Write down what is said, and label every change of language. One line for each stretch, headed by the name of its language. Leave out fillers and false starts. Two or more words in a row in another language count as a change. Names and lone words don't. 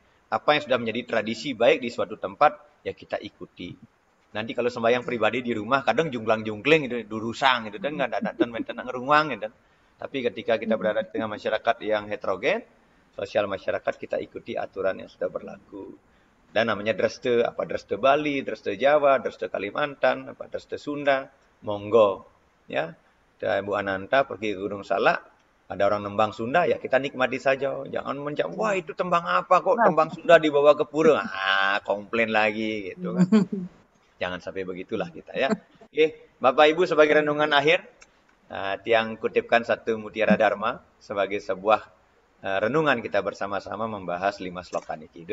Indonesian: Apa yang sudah menjadi tradisi baik di suatu tempat ya kita ikuti. Nanti kalau sembahyang pribadi di rumah kadang junglang-jungkling gitu, durusang gitu dan nggak ada dan maintenance ngeruang gitu. Tapi ketika kita berada di tengah masyarakat yang heterogen, sosial masyarakat, kita ikuti aturan yang sudah berlaku. Dan namanya dreste, apa dreste Bali, dreste Jawa, dreste Kalimantan, apa dreste Sunda, monggo. Ya, dan Bu Ananta pergi ke Gunung Salak, ada orang nembang Sunda, ya kita nikmati saja. Jangan mencap, wah itu tembang apa kok tembang Sunda dibawa ke pura. Ah, komplain lagi gitu kan. Jangan sampai begitulah kita ya. Oke, Bapak Ibu sebagai renungan akhir, Tiang kutipkan satu mutiara dharma sebagai sebuah renungan kita bersama-sama membahas 5 sloka niki.